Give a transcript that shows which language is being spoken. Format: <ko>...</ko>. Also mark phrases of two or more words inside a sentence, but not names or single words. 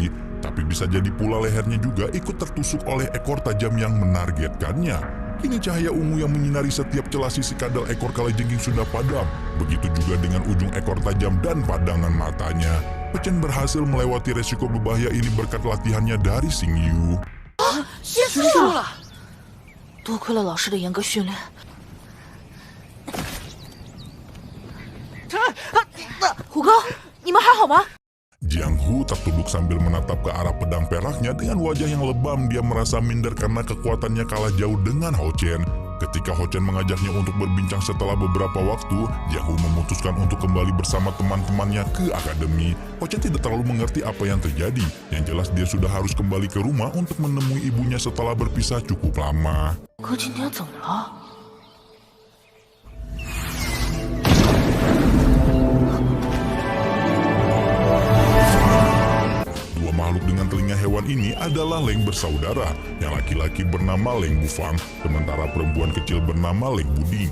<id>Tapi bisa jadi pula lehernya juga ikut tertusuk oleh ekor tajam yang menargetkannya. Kini cahaya ungu yang menyinari setiap celah sisi kadal ekor kalajengking sudah padam. Begitu juga dengan ujung ekor tajam dan padangan matanya. Hao Chen berhasil melewati resiko berbahaya ini berkat latihannya dari Xing Yu.</id> <zh>结束了，多亏了老师的严格训练。虎哥，你们还好吗？</zh> <id>Jiang Hu tertunduk sambil menatap ke arah pedang peraknya dengan wajah yang lebam. Dia merasa minder karena kekuatannya kalah jauh dengan Hao Chen. Ketika Hao Chen mengajaknya untuk berbincang setelah beberapa waktu, Jiang Hu memutuskan untuk kembali bersama teman-temannya ke akademi. Hao Chen tidak terlalu mengerti apa yang terjadi. Yang jelas dia sudah harus kembali ke rumah untuk menemui ibunya setelah berpisah cukup lama.</id> <zh>哥今天怎么了？</zh> <id>Makhluk dengan telinga hewan ini adalah Leng bersaudara. Yang laki-laki bernama Leng Bufang, sementara perempuan kecil bernama Leng Buding.</id>